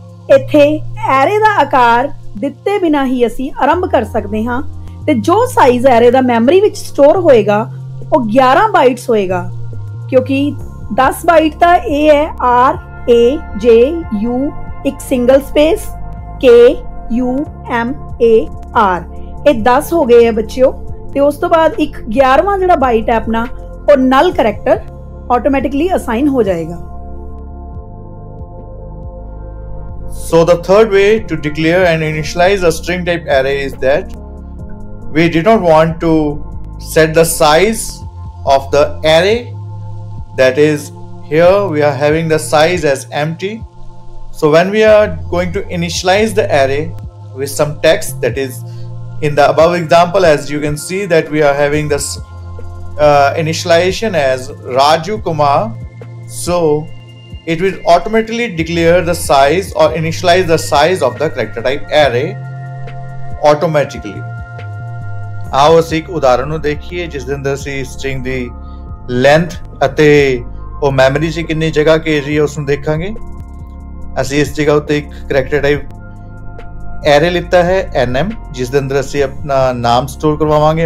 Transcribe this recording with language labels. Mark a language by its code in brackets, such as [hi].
[pa] ਇੱਥੇ ਐਰੇ ਦਾ ਆਕਾਰ ਦਿੱਤੇ ਬਿਨਾਂ ਹੀ ਅਸੀਂ ਆਰੰਭ ਕਰ ਸਕਦੇ ਹਾਂ ਤੇ ਜੋ ਸਾਈਜ਼ ਐਰੇ ਦਾ ਮੈਮਰੀ ਵਿੱਚ ਸਟੋਰ ਹੋਏਗਾ ਉਹ 11 ਬਾਈਟਸ ਹੋਏਗਾ, ਕਿਉਂਕਿ 10 ਬਾਈਟ ਦਾ A ਹੈ, R A J U ਇੱਕ single space K U M A R, ਇਹ 10 ਹੋ ਗਏ ਹੈ ਬੱਚਿਓ। ਤੇ ਉਸ ਤੋਂ ਬਾਅਦ ਇੱਕ 11ਵਾਂ ਜਿਹੜਾ ਬਾਈਟ ਹੈ ਆਪਣਾ ਉਹ ਨਲ ਕਰੈਕਟਰ ਆਟੋਮੈਟਿਕਲੀ ਅਸਾਈਨ ਹੋ ਜਾਏਗਾ। [en] So the third way to declare and initialize a string type array is that we did not want to set the size of the array. That is, here we are having the size as empty. So when we are going to initialize the array with some text, that is in the above example, as you can see that we are having this initialization as Raju Kumar, so it will automatically declare the size or initialize the size of the character type array automatically. [pa] आओ ਅਸੀਂ ਇੱਕ ਉਦਾਹਰਨ ਨੂੰ ਦੇਖੀਏ ਜਿਸ ਦੇ ਅੰਦਰ ਅਸੀਂ ਸਟ੍ਰਿੰਗ ਦੀ ਲੈਂਥ ਅਤੇ ਉਹ ਮੈਮਰੀ 'ਚ ਕਿੰਨੀ ਜਗ੍ਹਾ ਘੇਰ ਰਹੀ ਹੈ ਉਸ ਨੂੰ ਦੇਖਾਂਗੇ। ਅਸੀਂ ਇਸ ਜਗ੍ਹਾ ਉੱਤੇ ਇੱਕ ਕਰੈਕਟਰ ਟਾਈਪ ਐਰੇ ਲਿੱਤਾ ਹੈ nm, ਜਿਸ ਦੇ ਅੰਦਰ ਅਸੀਂ ਆਪਣਾ ਨਾਮ ਸਟੋਰ ਕਰਵਾਵਾਂਗੇ।